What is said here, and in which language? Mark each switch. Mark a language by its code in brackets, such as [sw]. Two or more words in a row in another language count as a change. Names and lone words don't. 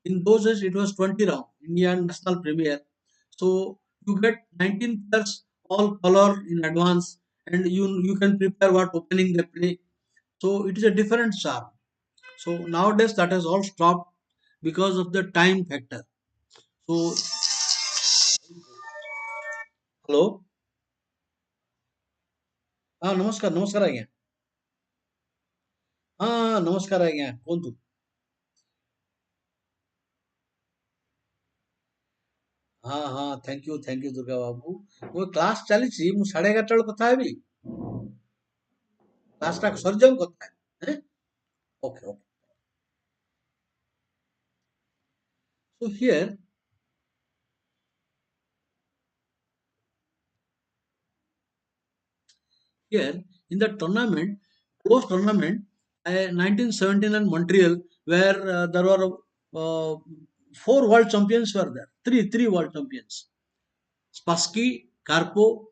[en] In those days, it was 20 round, Indian National Premier. So you get 19 players, all color in advance, and you can prepare what opening they play. So it is a different charm. So nowadays that has all stopped because of the time factor. So hello, [or] ହଁ ନମସ୍କାର ନମସ୍କାର ଆଜ୍ଞା ହଁ ନମସ୍କାର ଆଜ୍ଞା କୁହନ୍ତୁ ହଁ ହଁ [en] thank you [or] ଦୁର୍ଗା ବାବୁ ମୋ କ୍ଲାସ୍ ଚାଲିଛି ମୁଁ 11:30 ବେଳେ କଥା ହେବି କ୍ଲାସ୍ ଟା ସରିଯାଉ କଥା ହେବି [en] okay okay so here in the tournament close tournament 1979 Montreal where there were uh, four world champions were there three world champions Spassky Karpo